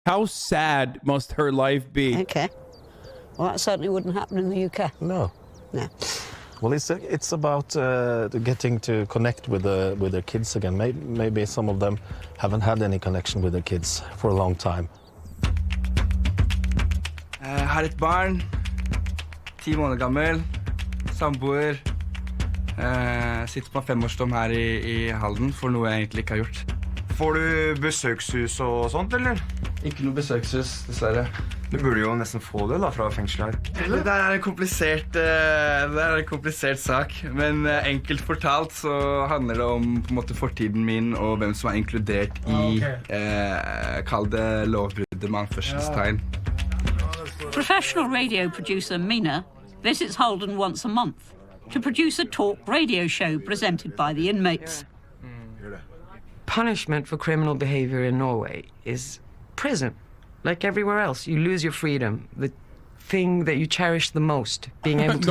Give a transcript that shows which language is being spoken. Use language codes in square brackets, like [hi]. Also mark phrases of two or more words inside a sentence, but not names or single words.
[en] How sad must her life be? Okay. Well, that certainly wouldn't happen in the UK. No. No. Well, it's about getting to connect with their kids again. Maybe some of them haven't had any connection with their kids for a long time. [no] Har et barn, 10 måneder gammel, samboer. Sitter på 5-årsdom her i Halden for noe jeg egentlig ikke har gjort. Får du besøkshus og sånt, eller? Ikke noe besøkshus, dessverre. Du burde jo nesten få det da, fra fengselet her. Det er en komplisert sak, men enkelt fortalt så handler det om på en måte fortiden min og hvem som er inkludert i kall det lovbruddet med anførselstegn. [en] Professional radio producer Mina visits Holden once a month to produce a talk radio show presented by the inmates. Punishment for criminal behavior in Norway is prison. Like everywhere else, you lose your freedom. The thing that you cherish the most, being able to